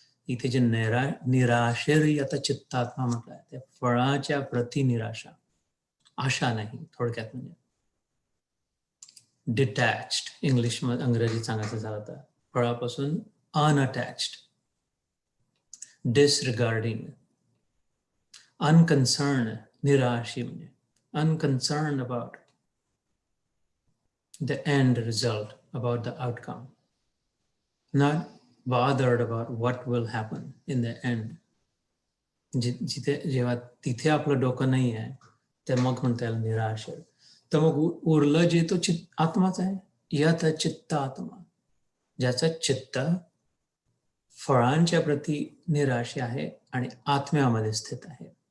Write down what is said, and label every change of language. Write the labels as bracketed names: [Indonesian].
[Marathi] इथे जे निराशेर चित्तात्मा म्हटलंय, त्या फळाच्या प्रति निराशा, आशा नाही, थोडक्यात म्हणजे डिटॅच्ड, इंग्लिशमध्ये अंग्रेजीत सांगायचं झालं तर फळापासून अनअटॅच्ड, डिसरिगार्डिंग, अनकन्सर्न. निराशी म्हणजे [English] Unconcern about the end result, about the outcome, not bothered about what will happen in the end. [Marathi] जिथे जेव्हा तिथे आपलं डोकं नाही आहे, तर मग म्हणता येईल निराश. तर मग उरलं जे तो आत्माच आहे, यत चित्त आत्मा, ज्याचं चित्त फळांच्या प्रती निराश आहे आणि आत्म्यामध्ये स्थित आहे.